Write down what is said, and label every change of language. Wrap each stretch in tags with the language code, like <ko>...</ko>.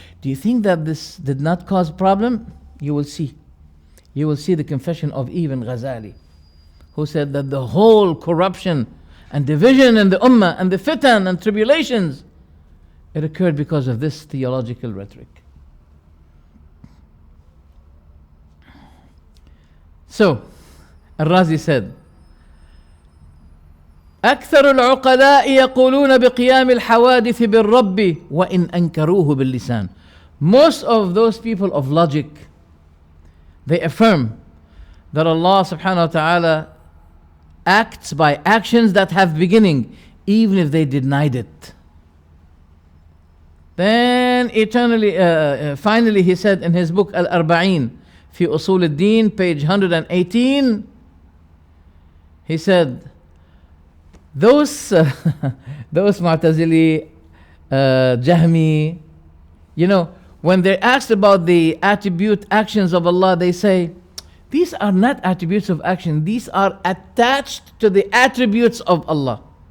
<en>Do you think that this did not cause problem? You will see. You will see the confession of even Ghazali, who said that the whole corruption and division in the ummah and the fitan and tribulations, it occurred because of this theological rhetoric. So, Al-Razi said,</en> <ar>أكثر العقلاء يقولون بقيام الحوادث بالرب وإن أنكروه باللسان.</ar> <en>Most of those people of logic, they affirm that Allah subhanahu wa ta'ala acts by actions that have beginning, even if they denied it. Then finally he said in his book Al-Arba'in في أصول الدين, page 118, he said, those Mu'tazili, Jahmi, when they're asked about the attribute actions of Allah, they say, these are not attributes of action, these are attached to the attributes of Allah.</en>